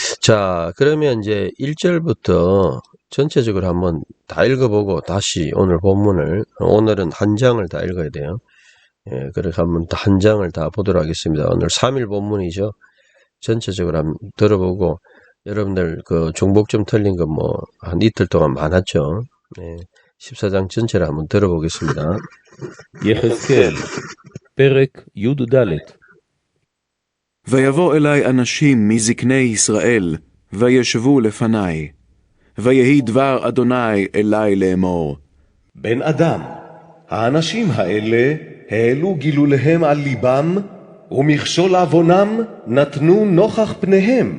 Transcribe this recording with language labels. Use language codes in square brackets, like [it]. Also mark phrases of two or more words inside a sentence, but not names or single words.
[ko] 자, 그러면 이제 1절부터 전체적으로 한번 다 읽어보고 다시 오늘 본문을, 오늘은 한 장을 다 읽어야 돼요. 예, 그렇게 한번 한 장을 다 보도록 하겠습니다. 오늘 3일 본문이죠. 전체적으로 한번 들어보고, 여러분들 그 종목 좀 틀린 거 뭐 한 이틀 동안 많았죠. 예, 14장 전체를 한번 들어보겠습니다. [he] יחזקאל, פרק י"ד. ויבוא אלי אנשים מזקני ישראל, וישבו לפני. ויהי דבר אדוני אלי לאמור. בן אדם, האנשים האלה העלו גילוליהם על ליבם, ומכשול עוונם נתנו נוכח פניהם.